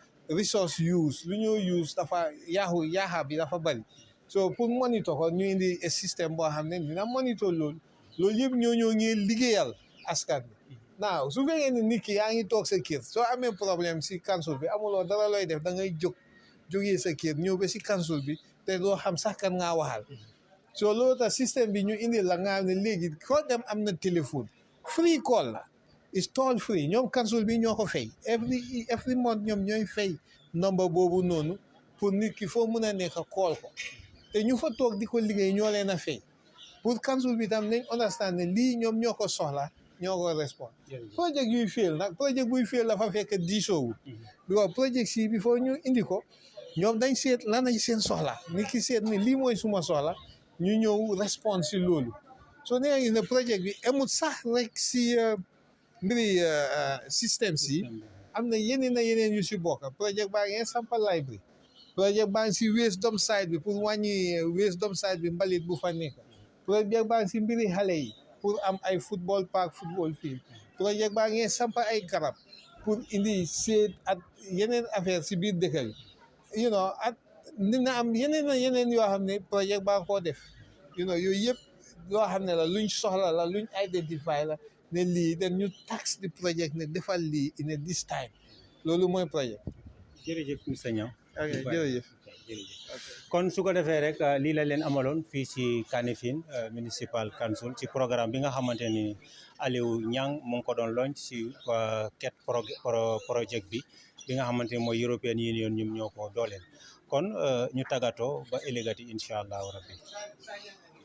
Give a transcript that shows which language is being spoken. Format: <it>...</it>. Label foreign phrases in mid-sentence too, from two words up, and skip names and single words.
<en>resource use</en> <wo>lu ñoo use dafa yaaxa bi dafa bari so pour monitor ko ñu indi système boo xam ne dina monitor loolu yëpp ñoo ngi liggéeyal askan bi naaw su fekkee ne nit ki yaa ngi toog sa kër soo amee problème si council bi amuloo dara looy def da ngay jógee sa kër ñëw ba si council bi te doo xam sax kan ngaa waxal so loolu tax système bi ñu indi la nga xam ne léegi koo dem am na téléphone</wo> <en>free call</en> <wo>la</wo> <en>is toll free</en> <wo>ñoom council bi ñoo ko fay</wo> <en>every month</en> <wo>ñoom ñooy fay number boobu noonu pour nit ki foo mën a nekk call ko te ñu fa toog di ko liggéey ñoo leen a fay pour council bi tam nañ understand ne lii ñoom ñoo ko soxla ñoo ko respond projet yuy fail nag projet buy fail dafa fekk diisoowu because projet si bi foo ñu indi ko ñoom dañ seet lan lañ seen soxla nit ki seet ne lii mooy suma soxla ñu ñëw respond si loolu soo nee gis ne projet bi amul sax rek si mbiri système si am na yeneen yu si bokk projet baa ngeen sampa library projet baa ngi si</wo> <en>waste dump site</en> <wo>bi pour wàññi</wo> <en>waste dump site</en> <wo>bi mbalit bu fa nekk projet baa ngi si mbiri xale yi pour am ay</wo> <en>football park football field</en> <wo>projet baa ngeen sampa ay garab pour indi seet ak yeneen affaire si biir dëkk bi ak dina am yeneen yoo xam ne projet baa koo def yooyu yëpp loo xam ne la luñ soxla la luñ identify la ne lii dañ ñu tax di projet ne defal lii</wo> <en>in this time</en> <wo>loolu mooy projet. jërëjëf monsieur Niang. jërëjëf. kon su ko defee rek lii la leen amaloon fii ci Kanifing municipal council ci programme bi nga xamante ni Alieu Niang mu ngi ko doon launch ci ket projet bi nga xamante ni mooy European Union ñoom ñoo ko dooleel kon ñu tàggatoo ba ëllëgati</wo> <ar>إن شاء الله ربي</ar>